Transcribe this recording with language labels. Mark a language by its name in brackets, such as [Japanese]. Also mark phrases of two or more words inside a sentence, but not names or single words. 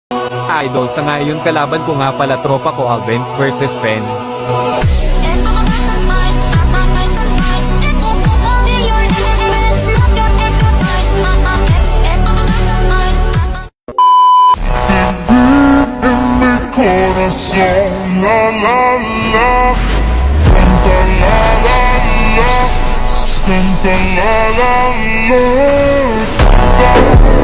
[Filipino] Idol, sa ngayon kalaban ko nga pala tropa ko Alvin versus Fen. [Spanish] Corazón, la la la, canta la la la, canta la la la.